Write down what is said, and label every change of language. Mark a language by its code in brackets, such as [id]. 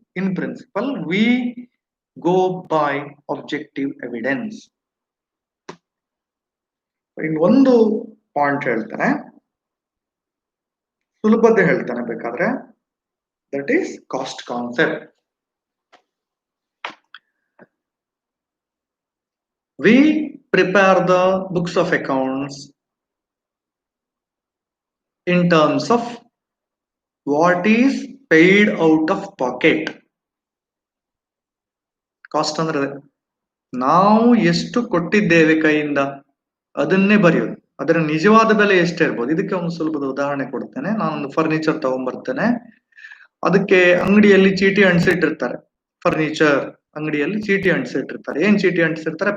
[en] In principle we go by objective evidence. [kn] ಇನ್ನೊಂದು point ಹೇಳ್ತಾನೆ, ಸುಲಭತೆ ಹೇಳ್ತಾನೆ ಬೇಕಾದ್ರೆ, [en] That is cost concept. We prepare the books of accounts in terms of what is paid out of pocket. [kn] Cost ಅಂದ್ರೆ ನಾವು ಎಷ್ಟು ಕೊಟ್ಟಿದ್ದೇವೆ ಕೈಯಿಂದ ಅದನ್ನೇ ಬರೆಯೋದು. ಅದರ ನಿಜವಾದ ಬೆಲೆ ಎಷ್ಟೇ ಇರ್ಬೋದು. ಇದಕ್ಕೆ ಒಂದು ಸುಲಭದ ಉದಾಹರಣೆ ಕೊಡ್ತೇನೆ. ನಾನೊಂದು ಫರ್ನಿಚರ್ ತಗೊಂಡ್ಬರ್ತೇನೆ, ಅದಕ್ಕೆ ಅಂಗಡಿಯಲ್ಲಿ ಚೀಟಿ ಅಂಟಿಸಿಟ್ಟಿರ್ತಾರೆ. ಫರ್ನಿಚರ್ ಅಂಗಡಿಯಲ್ಲಿ ಚೀಟಿ ಅಂಟಿಸಿಟ್ಟಿರ್ತಾರೆ. ಏನ್ ಚೀಟಿ ಅಂಟಿಸಿರ್ತಾರೆ?